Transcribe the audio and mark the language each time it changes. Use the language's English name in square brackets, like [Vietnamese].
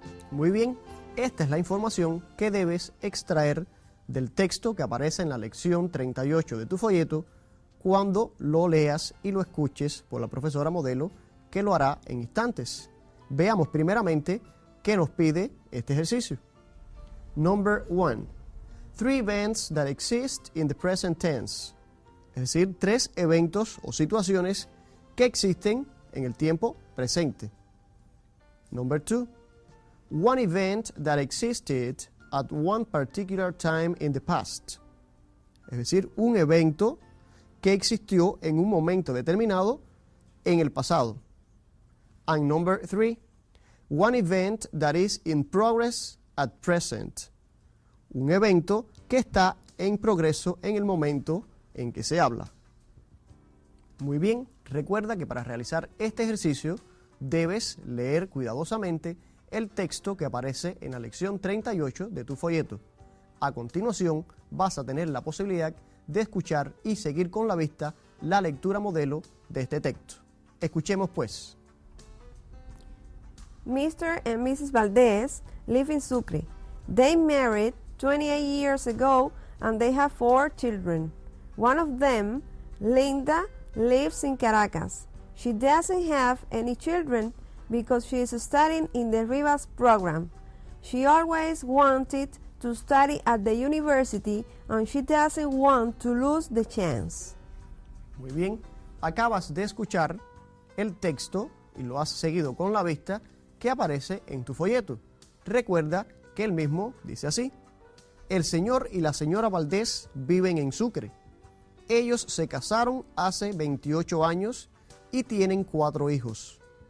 [Spanish] Muy bien, esta es la información que debes extraer del texto que aparece en la lección 38 de tu folleto cuando lo leas y lo escuches por la profesora modelo, que lo hará en instantes. Veamos primeramente qué nos pide este ejercicio. [English] Number 1. 3 events that exist in the present tense. [Spanish] Es decir, 3 eventos o situaciones que existen en el tiempo presente. [English] Number 2. One event that existed at one particular time in the past. [Spanish] Es decir, un evento que existió en un momento determinado en el pasado. [English] And number 3, one event that is in progress at present. [Spanish] Un evento que está en progreso en el momento en que se habla. Muy bien, recuerda que para realizar este ejercicio debes leer cuidadosamente el texto que aparece en la lección 38 de tu folleto. A continuación, vas a tener la posibilidad de escuchar y seguir con la vista la lectura modelo de este texto. Escuchemos pues. [English] Mr. and Mrs. Valdez live in Sucre. They married 28 years ago and they have 4 children. One of them, Linda, lives in Caracas. She doesn't have any children because she is studying in the Ribas program. She always wanted to study at the university and she doesn't want to lose the chance. [Spanish] Muy bien, acabas de escuchar el texto y lo has seguido con la vista que aparece en tu folleto. Recuerda que el mismo dice así: el señor y la señora Valdés viven en Sucre. Ellos se casaron hace 28 años y tienen 4 hijos.